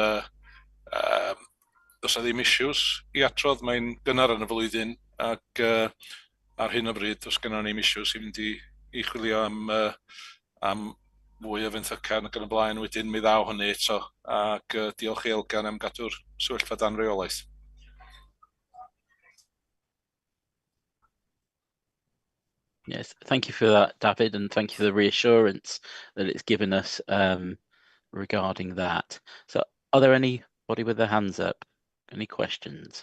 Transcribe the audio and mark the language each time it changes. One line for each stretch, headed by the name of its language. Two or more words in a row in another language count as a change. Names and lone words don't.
Welsh: ddim issues I adrodd, mae'n gynnar yn y flwyddyn, ac ar hyn o bryd does gennym ni'm issues I fynd I chwilio am fwy o fenthyca ac yn y blaen, wedyn mi ddaw hynny eto, ac diolch I Elgan am gadw'r sefyllfa dan reolaeth.
English: Yes, thank you for that, David, and thank you for the reassurance that it's given us regarding that. So, are there anybody with their hands up? Any questions?